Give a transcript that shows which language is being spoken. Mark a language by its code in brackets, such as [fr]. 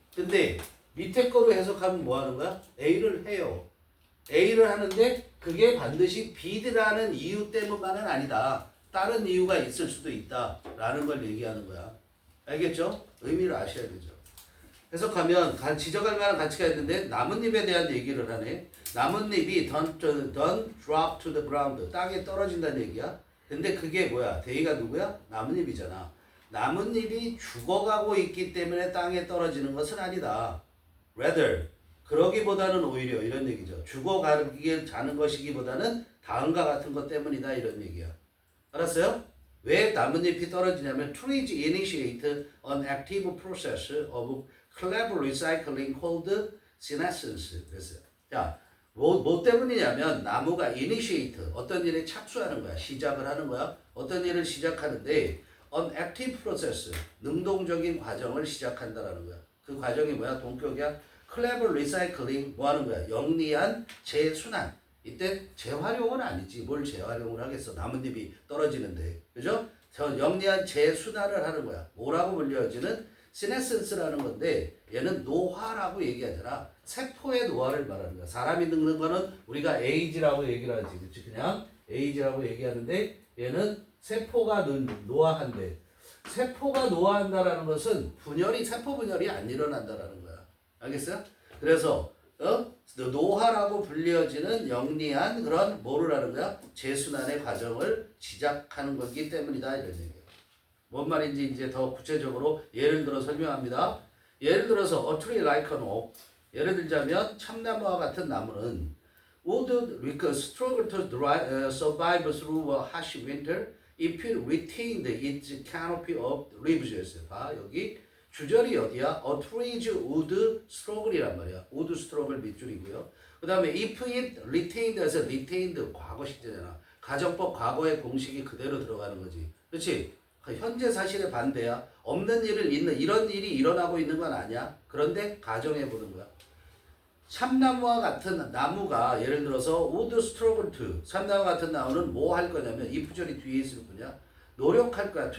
[ko] 근데 밑에 거로 해석하면 뭐 하는 거야? A를 해요. A를 하는데 그게 반드시 B라는 이유 때문만은 아니다. 다른 이유가 있을 수도 있다. 라는 걸 얘기하는 거야. 알겠죠? 의미를 아셔야 되죠. 해석하면 지적할 만한 가치가 있는데 나뭇잎에 대한 얘기를 하네. 나뭇잎이 [en] don't drop to the ground. [ko] 땅에 떨어진다는 얘기야. 근데 그게 뭐야? 대의가 누구야? 나뭇잎이잖아. 나뭇잎이 죽어가고 있기 때문에 땅에 떨어지는 것은 아니다. Rather, 그러기보다는 오히려 이런 얘기죠. 죽어가게 자는 것이기보다는 다음과 같은 것 때문이다 이런 얘기야. 알았어요? 왜 나뭇잎이 떨어지냐면 [en] trees initiate an active process of clever recycling called senescence. [ko] 그랬어요. 자, 뭐 때문이냐면 나무가 initiate, 어떤 일에 착수하는 거야. 시작을 하는 거야. 어떤 일을 시작하는데 [en] an active process, [ko] 능동적인 과정을 시작한다라는 거야. 그 과정이 뭐야? 동격이야. [en] clever recycling, [ko] 뭐 하는 거야? 영리한 재순환. 이때 재활용은 아니지. 뭘 재활용을 하겠어. 나뭇잎이 떨어지는데. 그죠? 저 영리한 재순환을 하는 거야. 뭐라고 불려지는 senescence라는 건데 얘는 노화라고 얘기하잖아. 세포의 노화를 말하는 거야. 사람이 늙는 거는 우리가 에이지라고 얘기를 하지. 그치? 그냥 에이지라고 얘기하는데 얘는 세포가 노화한대. 세포가 노화한다라는 것은 세포 분열이 안 일어난다라는 거야. 알겠어요? 그래서 노화라고 불리어지는 영리한 그런 뭐를 하는 거야? 재순환의 과정을 시작하는 거기 때문이다 이런 얘기예요. 뭔 말인지 이제 더 구체적으로 예를 들어 설명합니다. 예를 들어서 [en] a tree like an oak. [ko] 예를 들자면 참나무와 같은 나무는 [en] would struggle to survive through a harsh winter if it retained its canopy of leaves. [ko] 봐 여기 주절이 어디야? [en] A tree's would struggle이란 [ko] 말이야. [en] would struggle [ko] 밑줄이고요. 그 다음에 [en] if it retained [ko] 에서 retained 과거 시제잖아. 가정법 과거의 공식이 그대로 들어가는 거지. 그렇지? 현재 사실의 반대야. 없는 일을 이런 일이 일어나고 있는 건 아니야. 그런데 가정해 보는 거야. 참나무와 같은 나무가 예를 들어서 [en] would struggle to [ko] 참나무 같은 나무는 뭐 할 거냐면 이 부절이 뒤에 있을 거냐 노력할 거야.